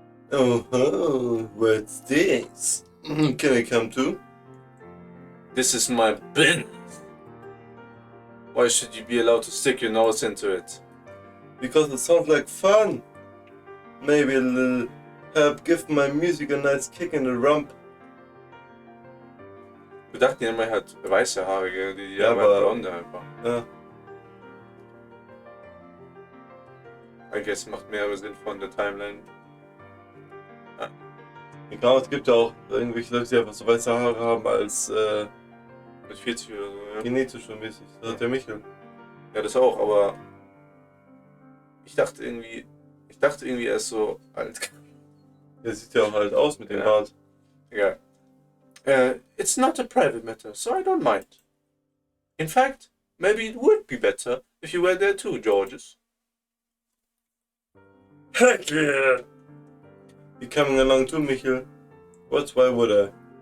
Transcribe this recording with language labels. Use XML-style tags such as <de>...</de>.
<en>Oh, what's this? Can I come too? This is my business. Why should you be allowed to stick your nose into it? Because it sounds like fun. Maybe a little help give my music a nice kick in the rump.</en> <de>Wir dachten ja immer, er hat weiße Haare, gell? Die Ja, aber aber- blonde einfach. Ja.</de> <en>I guess</en> <de>macht mehrere Sinn von der Timeline. Genau, es gibt ja auch irgendwelche Leute, die einfach so weiße Haare haben als Mit 40 oder so, ja. genetisch und mäßig. Das hat der Michel. Ja, das auch, aber ich dachte irgendwie, er ist so alt. Der sieht ja auch alt aus mit dem Ja. Bart. Egal.</de> <en>It's not a private matter, so I don't mind. In fact, maybe it would be better if you were there too, Georges. Heck yeah! You coming along too, Michel? Why would I?</en>